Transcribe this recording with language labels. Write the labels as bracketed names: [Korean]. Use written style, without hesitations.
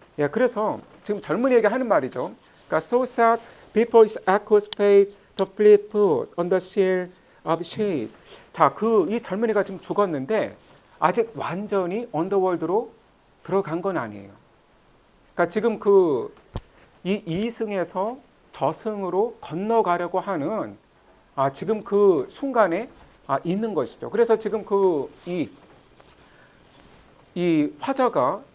[Korean] 그래서 지금 젊은이에게 하는 말이죠. 그러니까 [English] so sad before its echoes fade, the fleet foot on the sill of shade. [Korean] 자, 이 젊은이가 지금 죽었는데 아직 완전히 언더월드로 들어간 건 아니에요. 그러니까 지금 이 이승에서 저승으로 건너가려고 하는 지금 그 순간에 있는 것이죠. 그래서 지금 이 화자가